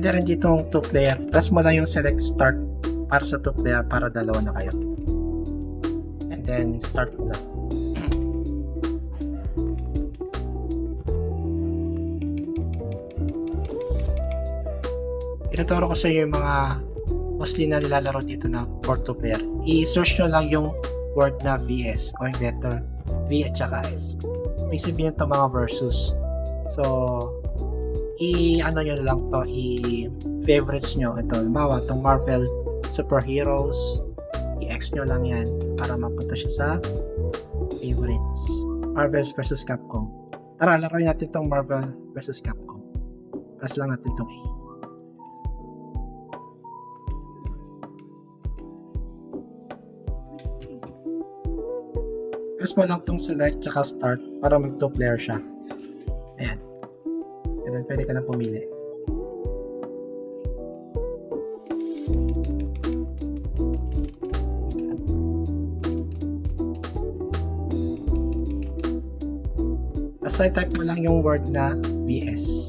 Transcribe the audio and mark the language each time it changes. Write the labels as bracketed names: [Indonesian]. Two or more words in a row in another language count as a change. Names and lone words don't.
[Filipino] Press mo lang yung [English] select start [Filipino] para sa 2 player para dalawa na kayo. [English] And then [Filipino] start mo lang. Ituturo ko sa iyo yung mga mostly na nilalaro dito na [English] for 2 player. [Filipino] I-search nyo lang yung word na VS o yung letter V at saka S. May sabihin ito mga versus. So, i-ano nyo lang to, i-favorites nyo. Ito, halimbawa, itong Marvel Superheroes, i-X nyo lang yan para mapunta siya sa favorites. Marvel vs. Capcom. Tara, laruin natin itong Marvel vs. Capcom. Press lang natin itong A. Press mo lang itong select tsaka start para mag 2 player siya. Ayan. [English] And then [Filipino] pwede ka na pumili. Basta type mo lang yung word na VS.